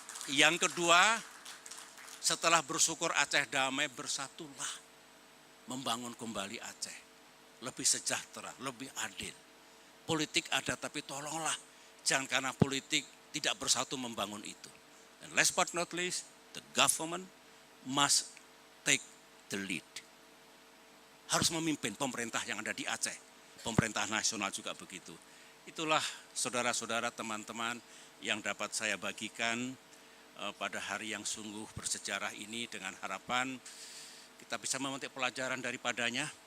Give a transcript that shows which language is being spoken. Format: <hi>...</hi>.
<id>Yang kedua, setelah bersyukur Aceh damai, bersatulah membangun kembali Aceh. Lebih sejahtera, lebih adil. Politik ada, tapi tolonglah jangan karena politik tidak bersatu membangun itu.</id> <en>And last but not least, the government must take the lead.</en> <id>Harus memimpin pemerintah yang ada di Aceh. Pemerintah nasional juga begitu. Itulah saudara-saudara, teman-teman yang dapat saya bagikan pada hari yang sungguh bersejarah ini, dengan harapan kita bisa memetik pelajaran daripadanya.</id>